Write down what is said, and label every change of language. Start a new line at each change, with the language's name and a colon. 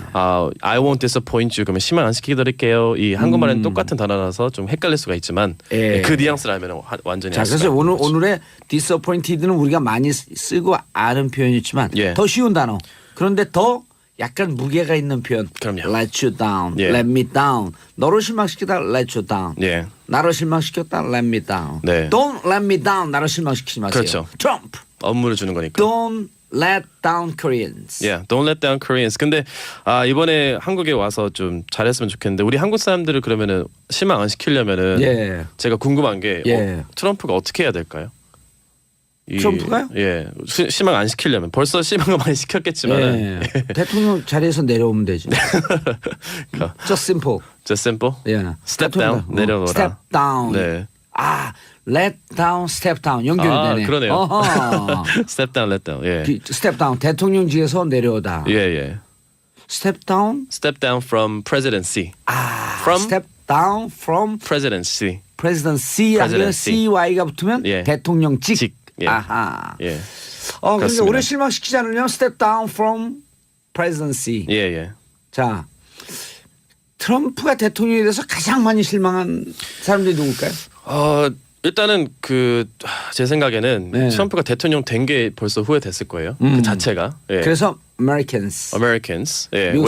English: I won't disappoint you.
Korean: 그러면 실망 안 시키드릴게요. 이 한국말은 똑같은 단어라서 좀 헷갈릴 수가 있지만 예. 그 뉘앙스를 알면 완전히 자, 알 수가 그래서 있는 거죠. 오늘의 disappointed는 우리가 많이 쓰고 아는 표현이지만 예. 더 쉬운 단어. 그런데 더 약간 무게가 있는 표현. 그럼요.
English: Let you down,
Korean: 예.
English: let me down.
Korean: 너를 실망시키다
English: let you down.
Korean: 예. 나를 실망시켰다
English: let me down.
Korean: 네.
English: Don't let me down.
Korean: 나를 실망시키지 마세요. 그렇죠.
English: Trump.
Korean: 업무를 주는 거니까.
English: Don't let down Koreans. Yeah, don't let down Koreans.
Korean: 근데 이번에 한국에 와서 좀 잘했으면 좋겠는데 우리 한국 사람들을 그러면은 실망 안 시키려면은 예. 제가 궁금한 게 예. 트럼프가 어떻게 해야 될까요? 트럼프가요? 예, 실망 안 시키려면 벌써 실망을 많이 시켰겠지만은 예. 대통령 자리에서 내려오면 되지.
English: Just simple. just simple.
Korean: 예.
English: Step down,
Korean: 내려놓으라.
English: Step down.
Korean: 네.
English: let down, step down
Korean: 연결이 되네. 그러네요. 어허.
English: Step down, let down. 예, step down
Korean: 대통령직에서 내려오다. 예, 예.
English: step down. Step down from presidency. From step down from presidency. presidency.
Korean: 아니면
English: Presidency.
Korean: CY가 붙으면 예. 대통령직. 직. 예. 아하. 예, 그러니까 그렇습니다. 오래 실망시키지 않으면
English: step down from presidency.
Korean: 예, 예. 자, 트럼프가 대통령에 대해서 가장 많이 실망한 사람들이 누굴까요? 일단은 제 생각에는 네. 트럼프가 대통령 된 게 벌써 후회됐을 거예요. 그 자체가. 예.
English: 그래서 Americans. Americans. 예.
Korean: 미국